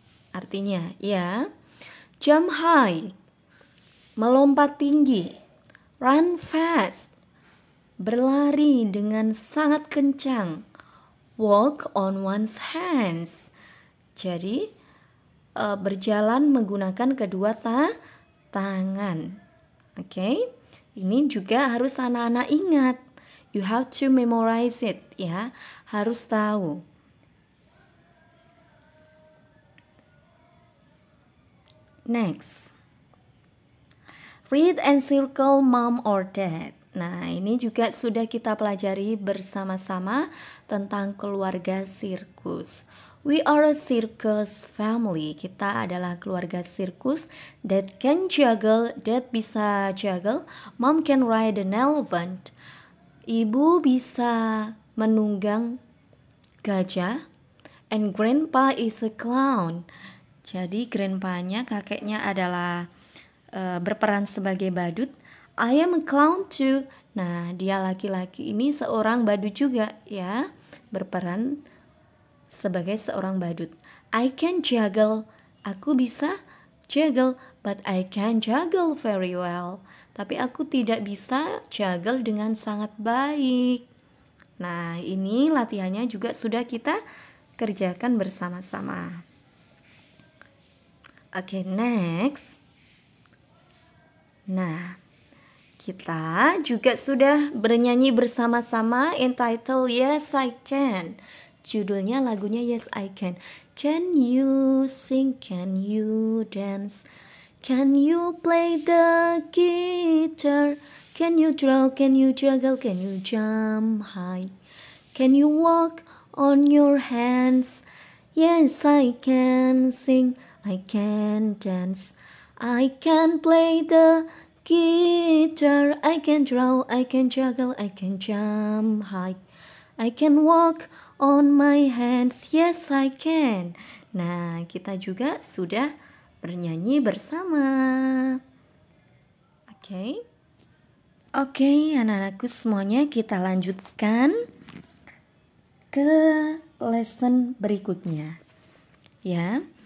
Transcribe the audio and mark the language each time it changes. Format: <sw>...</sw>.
<id>Artinya ya,</id> <en>jump high,</en> <id>melompat tinggi,</id> <en>run fast,</en> <id>berlari dengan sangat kencang,</id> <en>walk on one's hands.</en> <id>Jadi berjalan menggunakan kedua tangan. Oke. Ini juga harus anak-anak ingat.</id> <en>You have to memorize it ya.</en> <id>Harus tahu.</id> <en>Next. Read and circle mom or dad.</en> <id>Nah, ini juga sudah kita pelajari bersama-sama tentang keluarga sirkus.</id> <en>We are a circus family.</en> <id>Kita adalah keluarga sirkus.</id> <en>Dad can juggle.</en> <id>Dad bisa juggle.</id> <en>Mom can ride an elephant.</en> <id>Ibu bisa menunggang gajah.</id> <en>And grandpa is a clown.</en> <id>Jadi grandpa-nya, kakeknya adalah berperan sebagai badut.</id> <en>I am a clown too.</en> <id>Nah, dia laki-laki ini seorang badut juga ya, berperan sebagai seorang badut.</id> <en>I can juggle.</en> <id>Aku bisa juggle,</id> <en>but I can juggle very well.</en> <id>Tapi aku tidak bisa juggle dengan sangat baik. Nah, ini latihannya juga sudah kita kerjakan bersama-sama. Oke, next. Nah, kita juga sudah bernyanyi bersama-sama entitled Yes I Can. Judulnya lagunya</id> <en>Yes I Can. Can you sing? Can you dance? Can you play the guitar? Can you draw? Can you juggle? Can you jump high? Can you walk on your hands? Yes, I can sing, I can dance, I can play the guitar, I can draw, I can juggle, I can jump high, I can walk on my hands. Yes, I can.</en> <id>Nah, kita juga sudah bernyanyi bersama. Oke. Oke, anak-anakku semuanya, kita lanjutkan ke lesson berikutnya. Ya.</id>